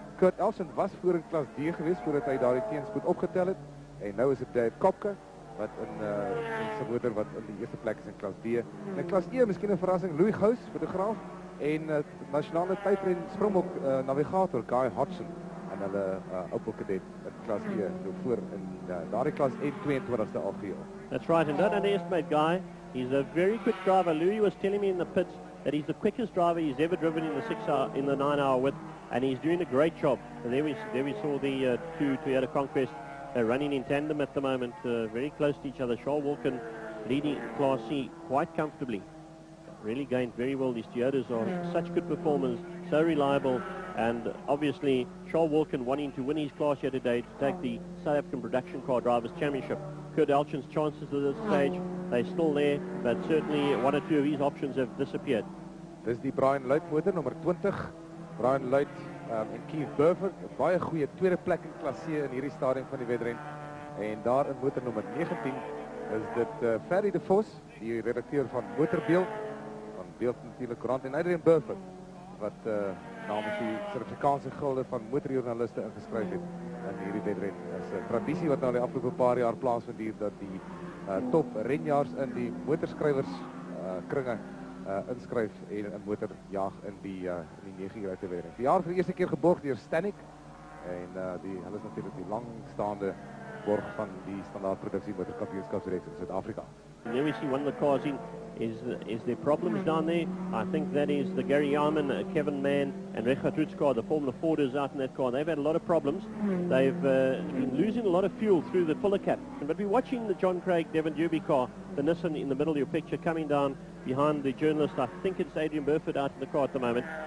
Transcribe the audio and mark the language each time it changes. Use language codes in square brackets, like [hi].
[af] Kurt Elchin was voor in klas D geweest voordat hy daardie teenspoed opgetel het. En nou is dit Dave Kopke wat in sy motor wat in die eerste plek is in klas D. En in klas E miskien 'n verrassing, Louis Gous, fotograaf, en nasionale tydren Springbok navigator Guy Hodgson en hulle Opel Kadett in klas E nou voor in daardie klas E 22ste algeheel. [en] That's right, and don't underestimate Guy. He's a very quick driver. Louis was telling me in the pits that he's the quickest driver he's ever driven in the 9-hour width, and he's doing a great job. And there we saw the 2 Toyota Conquest running in tandem at the moment, very close to each other. Charles Wilken leading Class C quite comfortably. Really gained very well. These Toyotas are such good performance, so reliable, and obviously Charles Wilken wanting to win his class here today to take the South African Production Car Drivers' Championship. Kurt Elchin's chances at this stage, they're still there, but certainly 1 or 2 of his options have disappeared. [af] Dis die Brian Luit motor, nommer 20. Brian Luit en Keith Burford, 'n baie goeie tweede plek in klas C in hierdie stadium van die wedren. En daar in motor nommer 19 is dit Ferry de Vos, die redakteur van Motorbeeld, van Beeld natuurlik Koerant, en Adrian Burford, wat namens die Suid-Afrikaanse gilde van motorjoernaliste ingeskryf het in hierdie wedren. Dit is 'n tradisie wat nou die afgelope paar jaar plaasvind hier, dat die top renjaars in die motorskrywers kringe inskryf en 'n motor jaag in die 9 uur uit te wedren. Die jaar vir die eerste keer geborg deur Stannic, en hulle is natuurlik die langstaande borg van die standaard produksie motorkampioenskapsreeks in Suid-Afrika. [en] And there we see one of the cars in is there problems down there. I think that is the Gary Yarman, Kevin Mann and Richard Roots car, the Formula Forders out in that car. They've had a lot of problems. They've been losing a lot of fuel through the filler cap. But we're watching the John Craig Devon Derby car, the Nissan in the middle of your picture, coming down behind the journalist. I think it's Adrian Burford out in the car at the moment.